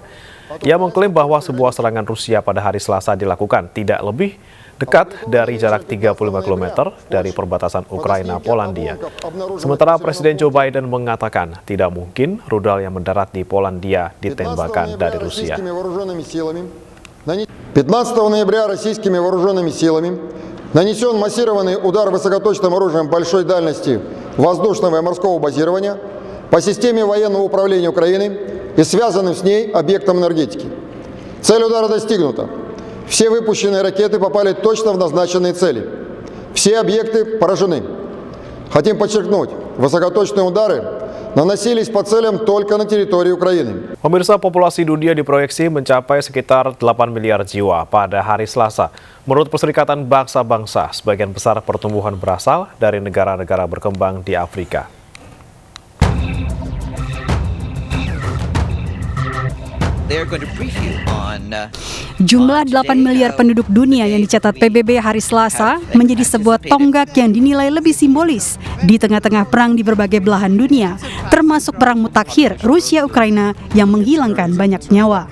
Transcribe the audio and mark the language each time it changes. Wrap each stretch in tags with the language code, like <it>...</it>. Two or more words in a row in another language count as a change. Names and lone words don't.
<id>Ia mengklaim bahwa sebuah serangan Rusia pada hari Selasa dilakukan tidak lebih dekat dari jarak 35 km dari perbatasan Ukraina-Polandia. Sementara Presiden Joe Biden mengatakan tidak mungkin rudal yang mendarat di Polandia ditembakkan dari Rusia.</id> <ru>15 ноября российскими вооруженными силами нанесен массированный удар высокоточным оружием большой дальности воздушного и морского базирования по системе военного управления Украины и связанным с ней объектам энергетики. Цель удара достигнута. Все выпущенные ракеты попали точно в назначенные цели. Все объекты поражены. Хотим подчеркнуть, высокоточные удары nanasilись по целям только на территории Украины.</ru> <id>Pemirsa, populasi dunia diproyeksi mencapai sekitar 8 miliar jiwa pada hari Selasa. Menurut Perserikatan Bangsa-Bangsa, sebagian besar pertumbuhan berasal dari negara-negara berkembang di Afrika. Jumlah 8 miliar penduduk dunia yang dicatat PBB hari Selasa menjadi sebuah tonggak yang dinilai lebih simbolis di tengah-tengah perang di berbagai belahan dunia, termasuk perang mutakhir Rusia-Ukraina yang menghilangkan banyak nyawa.</id>